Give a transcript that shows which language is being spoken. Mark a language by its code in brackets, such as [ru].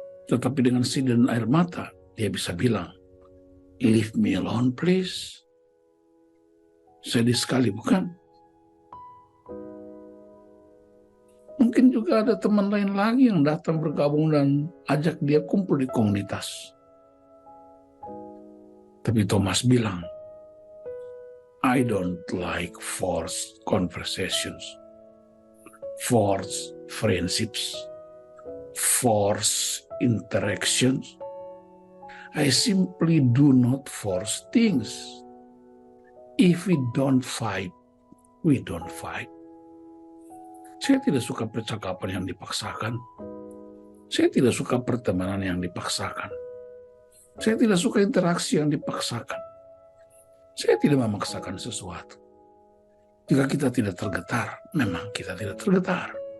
[id] Tetapi dengan sedih dan air mata, dia bisa bilang, [en] "Leave me alone, please." [id] Sedih sekali, bukan? Mungkin juga ada teman lain lagi yang datang bergabung dan ajak dia kumpul di komunitas. Tapi Thomas bilang, [en] "I don't like forced conversations, forced friendships, forced interactions. I simply do not force things. If we don't fight, we don't fight." [id] Saya tidak suka percakapan yang dipaksakan. Saya tidak suka pertemanan yang dipaksakan. Saya tidak suka interaksi yang dipaksakan. Saya tidak memaksakan sesuatu. Jika kita tidak tergetar, memang kita tidak tergetar.